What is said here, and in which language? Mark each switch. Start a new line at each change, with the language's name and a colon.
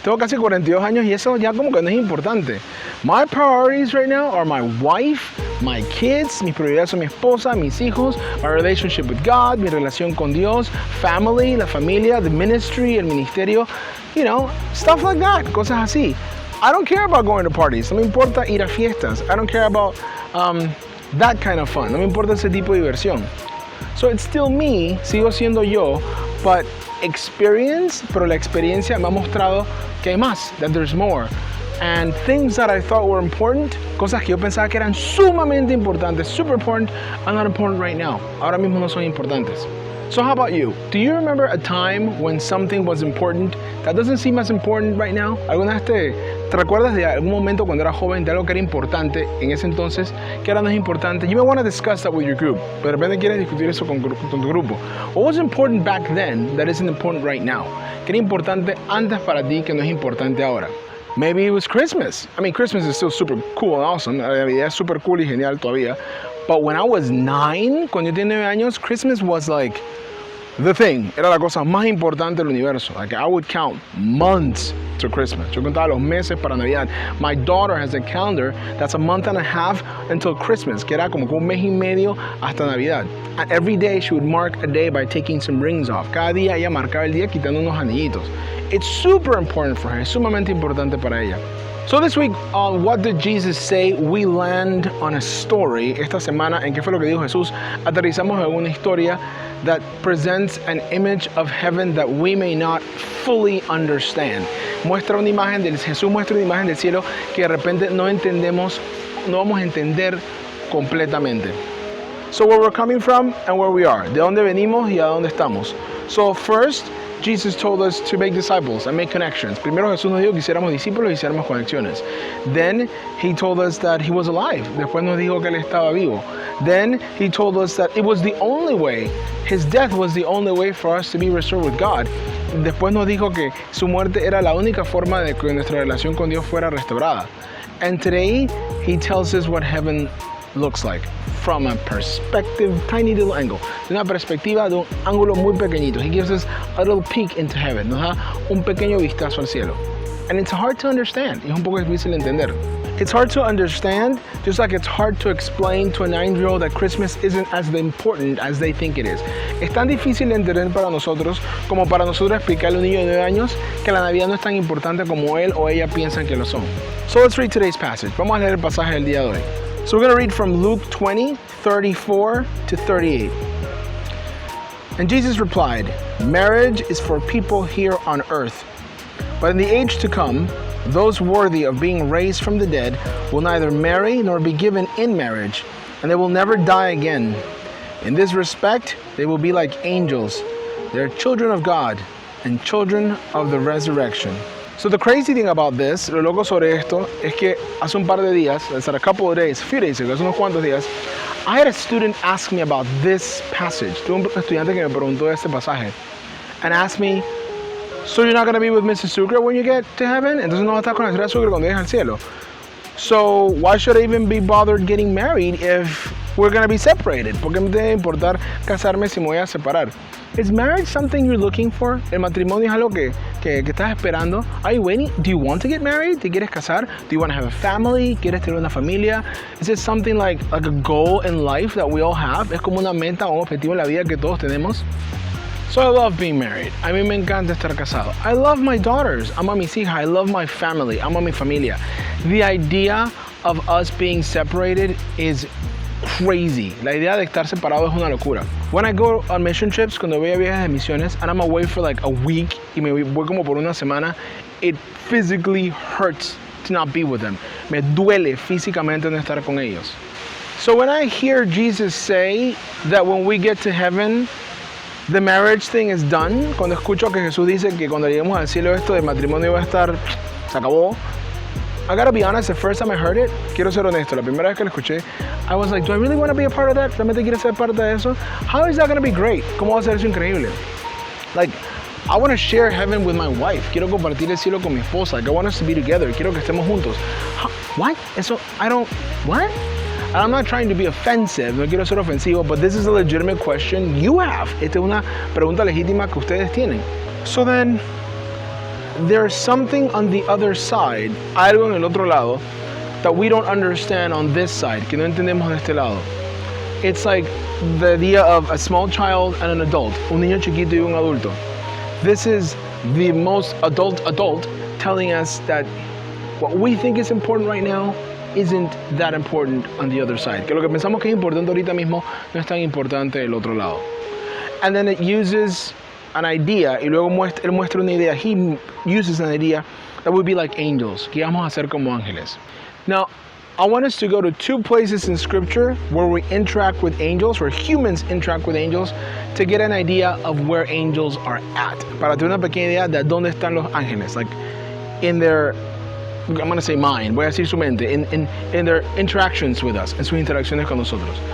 Spanish: Tengo casi 42 años y eso ya como que no es importante.
English: My priorities right now are my wife, my kids,
Spanish: mis prioridades son mi esposa, mis hijos,
English: my relationship with God,
Spanish: mi relación con Dios,
English: family,
Spanish: la familia,
English: the ministry,
Spanish: el ministerio,
English: you know, stuff like that,
Spanish: cosas así.
English: I don't care about going to parties.
Spanish: No me importa ir a fiestas.
English: I don't care about that kind of fun.
Spanish: No me importa ese tipo de diversión.
English: So it's still me,
Spanish: sigo siendo yo,
English: but
Spanish: pero la experiencia me ha mostrado que hay más,
English: that there's more. And things that I thought were important,
Spanish: cosas que yo pensaba que eran sumamente importantes,
English: super important, are not important right now.
Spanish: Ahora mismo no son importantes.
English: So how about you? Do you remember a time when something was important that doesn't seem as important right now?
Spanish: ¿Alguna vez te recuerdas de algún momento cuando eras joven de algo que era importante en ese entonces que ahora no es importante?
English: You may want to discuss that with your group.
Spanish: De repente quieres discutir eso con tu grupo.
English: What was important back then that isn't important right now?
Spanish: ¿Qué era importante antes para ti que no es importante ahora?
English: Maybe it was Christmas. I mean, Christmas is still super cool and awesome.
Spanish: La Navidad es super cool y genial todavía.
English: But when I was 9,
Spanish: cuando yo tenía 9 años,
English: Christmas was like the thing.
Spanish: Era la cosa más importante del universo.
English: Like I would count months to Christmas.
Spanish: Yo contaba los meses para Navidad.
English: My daughter has a calendar that's a month and a half until Christmas,
Spanish: que era como un mes y medio hasta Navidad.
English: And every day she would mark a day by taking some rings off.
Spanish: Cada día ella marcaba el día quitando unos anillitos.
English: It's super important for her.
Spanish: Es sumamente importante para ella.
English: So this week on What Did Jesus Say, we land on a story.
Spanish: Esta semana, ¿en qué fue lo que dijo Jesús? Aterrizamos en una historia
English: that presents an image of heaven that we may not fully understand.
Spanish: Jesús muestra una imagen del cielo que de repente no entendemos, no vamos a entender completamente.
English: So where we're coming from and where we are.
Spanish: De dónde venimos y a dónde estamos.
English: So first, Jesus told us to make disciples and make connections.
Spanish: Primero Jesús nos dijo que hiciéramos discípulos y hiciéramos conexiones.
English: Then he told us that he was alive.
Spanish: Después nos dijo que él estaba vivo.
English: Then he told us that it was the only way, his death was the only way for us to be restored with God.
Spanish: Después nos dijo que su muerte era la única forma de que nuestra relación con Dios fuera restaurada.
English: And today he tells us what heaven looks like from a perspective, tiny little angle.
Spanish: De una perspectiva, de un ángulo muy pequeñito.
English: He gives us a little peek into heaven.
Spanish: Nos da un pequeño vistazo al cielo.
English: And it's hard to understand.
Spanish: Es un poco difícil de entender.
English: It's hard to understand, just like it's hard to explain to a 9-year-old that Christmas isn't as important as they think it is.
Spanish: Es tan difícil de entender para nosotros como para nosotros explicarle a un niño de 9 años que la Navidad no es tan importante como él o ella piensan que lo son.
English: So let's read today's passage.
Spanish: Vamos a leer el pasaje del día de hoy.
English: So we're going to read from Luke 20, 34 to 38. And Jesus replied, "Marriage is for people here on earth. But in the age to come, those worthy of being raised from the dead will neither marry nor be given in marriage, and they will never die again. In this respect, they will be like angels. They are children of God and children of the resurrection." So the crazy thing about this,
Spanish: lo loco sobre esto, es que hace un par de días,
English: a couple of days, a few days ago,
Spanish: hace unos cuantos días,
English: I had a student ask me about this passage.
Spanish: Tuve un estudiante que me preguntó de este pasaje.
English: And asked me, "So you're not going to be with Mrs. Sucre when you get to heaven?"
Spanish: Entonces no vas a estar con la señora Sucre cuando llegues al cielo.
English: So why should I even be bothered getting married if we're going to be separated?
Spanish: ¿Por qué me debe importar casarme si me voy a separar?
English: Is marriage something you're looking for?
Spanish: ¿El matrimonio es algo que estás esperando?
English: Are you waiting? Do you want to get married?
Spanish: ¿Te quieres casar?
English: Do you want to have a family?
Spanish: ¿Quieres tener una familia?
English: Is it something like a goal in life that we all have?
Spanish: ¿Es como una meta o un objetivo en la vida que todos tenemos?
English: So I love being married.
Spanish: A mí me encanta estar casado.
English: I love my daughters. Amo a mis hijas. I love my family. Amo a mi familia. The idea of us being separated is crazy.
Spanish: La idea de estar separado es una locura.
English: When I go on mission trips,
Spanish: cuando voy a viajes de misiones,
English: and I'm away for like a week,
Spanish: y me voy como por una semana,
English: it physically hurts to not be with them.
Spanish: Me duele físicamente no estar con ellos.
English: So when I hear Jesus say that when we get to heaven, the marriage thing is done,
Spanish: cuando escucho que Jesús dice que cuando lleguemos al cielo esto de matrimonio va a estar, se acabó,
English: I gotta be honest, the first time I heard it,
Spanish: quiero ser honesto, la primera vez que lo escuché,
English: I was like, do I really want to be a part of that?
Spanish: ¿Realmente quiero ser parte de eso?
English: How is that going to be great?
Spanish: ¿Cómo va a ser eso increíble?
English: Like, I want to share heaven with my wife.
Spanish: Quiero compartir el cielo con mi esposa.
English: Like, I want us to be together.
Spanish: Quiero que estemos juntos.
English: What? Eso, what? I'm not trying to be offensive,
Spanish: no quiero ser ofensivo,
English: but this is a legitimate question you have.
Spanish: Esta es una pregunta legítima que ustedes tienen.
English: So then, there's something on the other side,
Spanish: algo en el otro lado,
English: that we don't understand on this side,
Spanish: que no entendemos de este lado.
English: It's like the idea of a small child and an adult,
Spanish: un niño chiquito y un adulto.
English: This is the most adult telling us that what we think is important right now isn't that important on the other side.
Spanish: Que lo que pensamos que es importante ahorita mismo no es tan importante del otro lado.
English: And then it uses an idea,
Spanish: y luego él muestra una idea.
English: He uses an idea that would be like angels,
Spanish: que vamos a ser como ángeles.
English: Now, I want us to go to 2 places in Scripture where we interact with angels, where humans interact with angels, to get an idea of where angels are at.
Spanish: Para tener una pequeña idea de dónde están los ángeles,
English: like in their, I'm going to say mind,
Spanish: voy a decir su mente,
English: in their interactions with us,
Spanish: en sus interacciones con nosotros.